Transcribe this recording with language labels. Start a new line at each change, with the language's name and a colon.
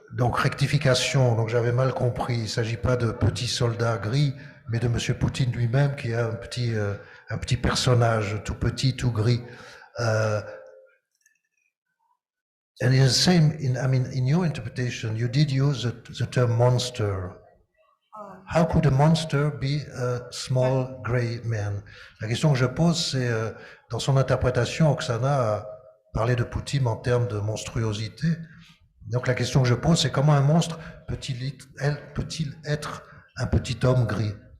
French: Donc rectification, donc j'avais mal compris, il ne s'agit pas de petit soldat gris, mais de M. Poutine lui-même qui est un petit personnage, tout petit, tout gris.
English: And in the same, in your interpretation, you did use the term monster. How could a monster be a small gray man?
French: La question que je pose, c'est dans son interprétation, Oksana a parlé de Poutine en termes de monstruosité. Donc la question que je pose, c'est comment un monstre peut-il être un petit homme gris?